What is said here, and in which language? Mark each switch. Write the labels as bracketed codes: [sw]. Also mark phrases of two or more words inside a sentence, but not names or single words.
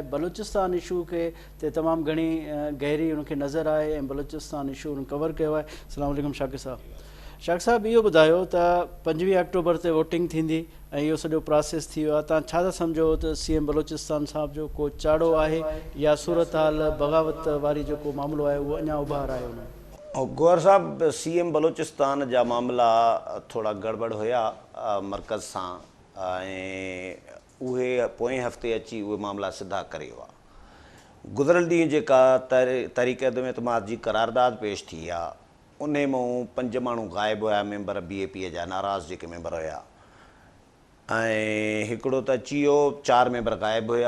[sd] बलूचिस्तान इशू के तमामु घणी गहरी उनके नज़र आहे ऐं बलूचिस्तान इशू कवर [ur] کیا ہے. [ar] السلام عليكم शाकिर साहब। [sd] शाकिर साहब, इहो ॿुधायो त 25 अक्टूबर ते वोटिंग थींदी ऐं इहो सॼो प्रोसेस थी वियो आहे, तव्हां छा था सम्झो त CM बलूचिस्तान साहब जो को चाड़ो आहे या सूरत हाल बग़ावत वारी जेको मामिलो आहे उहो अञा उभार आहे उन? गौर साहब, CM बलूचिस्तान जा मामला थोड़ा गड़बड़ हुया मरकज़ सां, ऐं उहे पोएं हफ़्ते अची उहे मामला सिधा करे विया। गुज़िरियल ॾींहुं जेका तहरीक अदम एतमाद जी करारदाद पेश थी आहे, उन मां 5 माण्हू ग़ाइबु हुया, मेंबर BAP जा नाराज़ जेके मेंबर हुया, ऐं हिकिड़ो त अची वियो, 4 मेंबर ग़ाइबु हुया।